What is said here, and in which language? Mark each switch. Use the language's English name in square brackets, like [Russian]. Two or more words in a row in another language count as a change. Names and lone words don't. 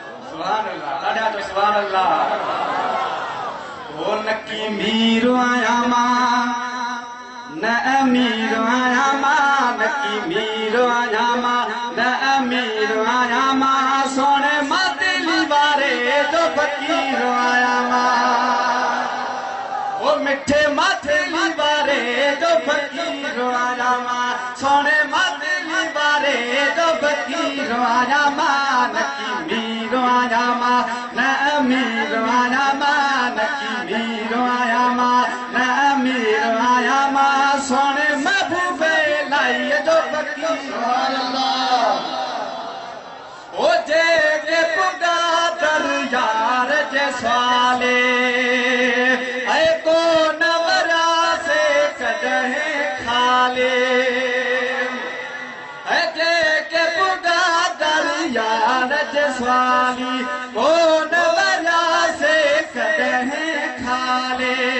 [Arabic] سبحان الله، [Sindhi] ڏاڍا چئو [Arabic] سبحان الله. [Sindhi] او نڪي مير آهيان مان، نه امير آهيان مان، نڪي مير آهيان مان، نه امير آهيان مان، سهڻي ماتيلي واري جو فقير آهيان مان. او مٺي ماتيلي واري جو فقير آهيان مان. سونے مدنی وارے جو فقیر آیا ماں، نہ کی میر آیا ماں، نہ امیر آیا ماں، نہ کی میر آیا ماں، نہ امیر آیا ماں۔ سونے محبوب الہی جو فقیر آیا ماں۔ او جيڪي پڳا در يار جي سوالي، اي ڪو نه وراسي ڪڏهن خالي. اي جيڪي پڳا در يار جي سوالي، ڪو نه وراسي ڪڏهن خالي.